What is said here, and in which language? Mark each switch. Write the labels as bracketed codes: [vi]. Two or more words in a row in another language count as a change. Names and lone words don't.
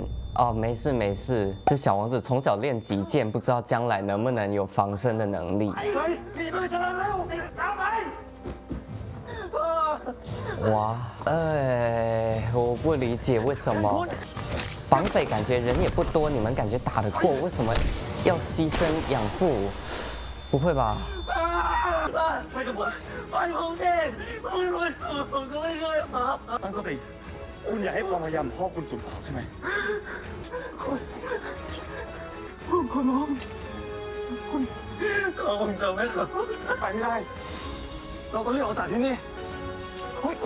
[zh] 哦，没事没事，这小王子从小练击剑，不知道将来能不能有防身的能力。哇，我不理解为什么绑匪感觉人也不多，你们感觉打得过，为什么要牺牲养父？不会吧？ [th] ไปกับผมไปผมเด็กผมก็ไม่ช่วยผมตั้งสติคุณอย่าให้ความพยายามพ่อคุณสูญเปล่าใช่ไหมคุณขอร้องคุณผมจะไม่ขอไปไม่ได้เราต้องรีบออกจากที่นี่คุณ